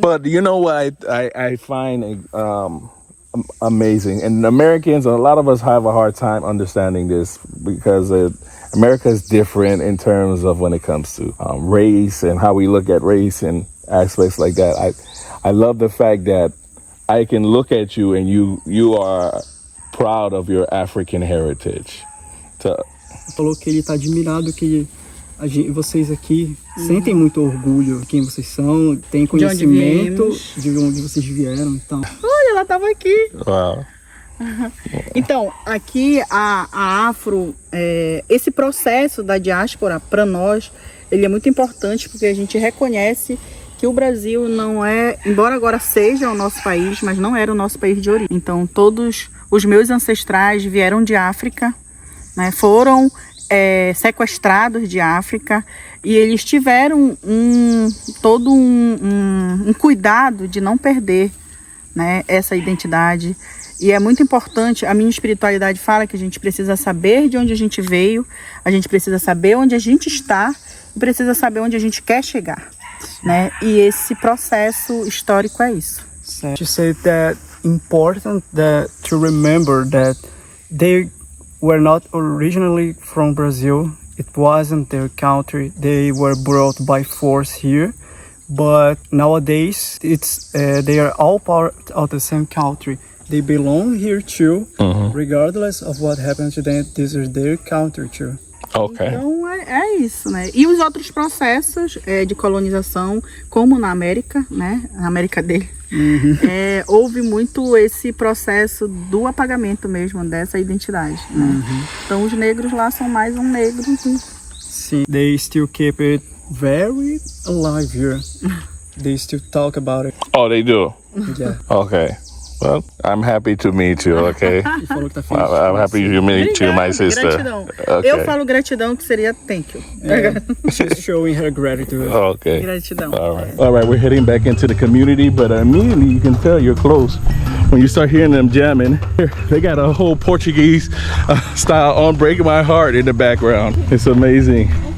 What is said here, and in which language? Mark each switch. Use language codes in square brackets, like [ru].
[en] But you know what I find amazing, and Americans, a lot of us have a hard time understanding this because America is different in terms of when it comes to race and how we look at race and aspects like that. I love the fact that I can look at you and you are proud of your African heritage. [pt] Falou que ele está admirado que vocês aqui sentem muito orgulho de quem vocês são, têm conhecimento de onde vocês vieram, então. Olha, ela estava aqui. Uau. Então, aqui a Afro, esse processo da diáspora, para nós, ele é muito importante porque a gente reconhece que o Brasil não é, embora agora seja o nosso país, mas não era o nosso país de origem. Então, todos os meus ancestrais vieram de África, né, foram sequestrados de África, e eles tiveram todo um cuidado de não perder, né, essa identidade. E é muito importante, a minha espiritualidade fala que a gente precisa saber de onde a gente veio, a gente precisa saber onde a gente está e precisa saber onde a gente quer chegar, né? E esse processo histórico é isso. [en] She said that important that to remember that they were not originally from Brazil. It wasn't their country. They were brought by force here. But nowadays, they are all part of the same country. They belong here too, regardless of what happened to them. This is their country too. Okay. [pt] Então é isso, né? E os outros processos de colonização, como na América, né? Na América dele, houve muito esse processo do apagamento mesmo dessa identidade, né? Então os negros lá são mais um negro. Sim, [en] they still keep it very alive here. They still talk about it. Oh, they do? Yeah. Okay. Well, I'm happy to meet you, okay? [pt] Ele falou que tá feliz. [en] I'm happy to meet you, my sister. [pt] Gratidão. [en] Okay. [pt] Eu falo gratidão, que seria [en] thank you. She's showing her gratitude. Okay. [pt] Gratidão. [en] All right, we're heading back into the community, but immediately you can tell you're close when you start hearing them jamming. They got a whole Portuguese style on Breaking My Heart in the background. It's amazing.